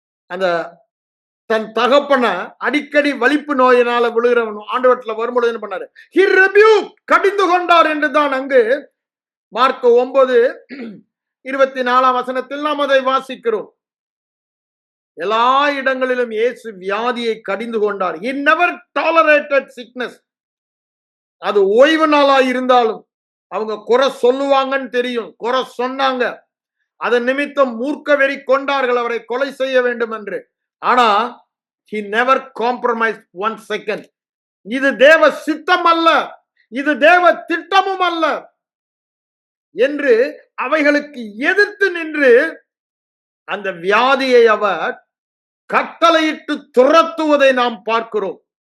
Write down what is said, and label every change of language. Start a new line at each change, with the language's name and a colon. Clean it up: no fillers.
Tamil: அந்த தன் தகப்பன அடிக்கடி வலிப்பு நோயினால விழுகிறவன் ஆண்டவரத்துல வரும்பொழுது என்ன பண்ணாரு?
English: He rebuked,
Tamil: கடிந்து கொண்டார் என்றுதான் அங்கு மார்க் 9:24 நாம் அதை வாசிக்கிறோம். எல்லா இடங்களிலும் இயேசு வியாதியை கடிந்து கொண்டார்.
English: He never tolerated sickness.
Tamil: அது ஓய்வு நாளா இருந்தாலும் அவங்க குறை சொல்லுவாங்கன்னு தெரியும், குறை சொன்னாங்க. அதன் நிமித்தம் மூர்க்க வெறி கொண்டார்கள் அவரை கொலை செய்ய வேண்டும் என்று. ஆனா
English: he never compromised 1 second.
Tamil: இது தேவ சித்தம் அல்ல, இது தேவ திட்டமும் அல்ல என்று அவைகளுக்கு எதிர்த்து நின்று அந்த வியாதியை அவர் கட்டளையிட்டு துரத்துவதை நாம் பார்க்கிறோம்.